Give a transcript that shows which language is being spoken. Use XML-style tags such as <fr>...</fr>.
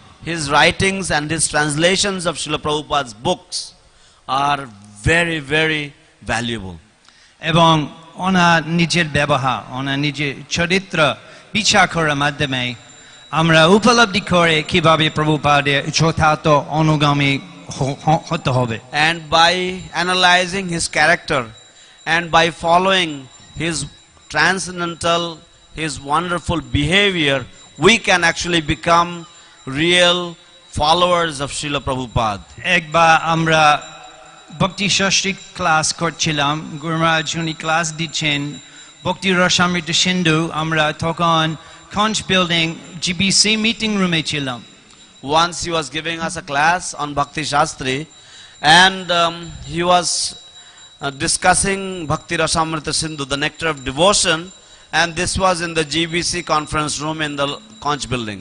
<en>His writings and his translations of Srila Prabhupada's books are very, very valuable.</en> <bn>এবং ওনার নিজের ব্যবহার, ওনার নিজের চরিত্র বিচার করার মাধ্যমে আমরা উপলব্ধি করে কিভাবে প্রভুপাদের যথার্থ অনুগামী হতে হবে।</bn> <en>And by analyzing his character and by following his transcendental, his wonderful behavior, we can actually become real followers of Srila Prabhupada.</en> <bn>একবার আমরা ভক্তি ষষ্ঠী ক্লাস করছিলাম, গুরু মহারাজ উনি ক্লাস দিচ্ছেন ভক্তি রসামৃত সিন্ধু, আমরা তখন Conch building GBC meeting room e chilam.</bn> <en>Once he was giving us a class on Bhakti Shastri, and he was discussing Bhakti Rasamrita Sindhu, the nectar of devotion, and this was in the GBC conference room in the Conch building.</en>